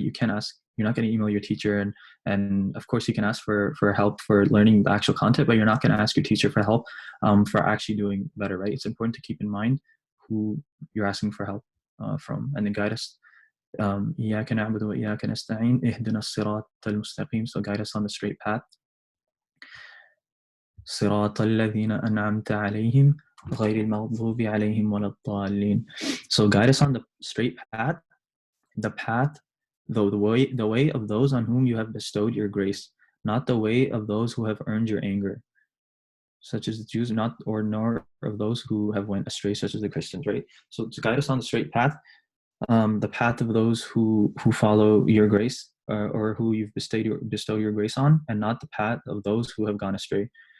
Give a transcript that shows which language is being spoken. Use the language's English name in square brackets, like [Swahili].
[English] You can't ask, you're not going to email your teacher, and of course you can ask for help for learning the actual content, but you're not going to ask your teacher for help for actually doing better, right? It's important to keep in mind who you're asking for help from, and then guide us. [Arabic] إياك نعبد وإياك نستعين اهدنا الصراط المستقيم, [English] so guide us on the straight path. [Arabic] صراط الذين أنعمت عليهم غير المغضوب عليهم ولا الضالين. [English] So guide us on the straight path, the path, the way of those on whom you have bestowed your grace, not the way of those who have earned your anger, such as the Jews, nor of those who have went astray, such as the Christians, right? So to guide us on the straight path, the path of those who follow your grace, or who you've bestow your grace on, and not the path of those who have gone astray.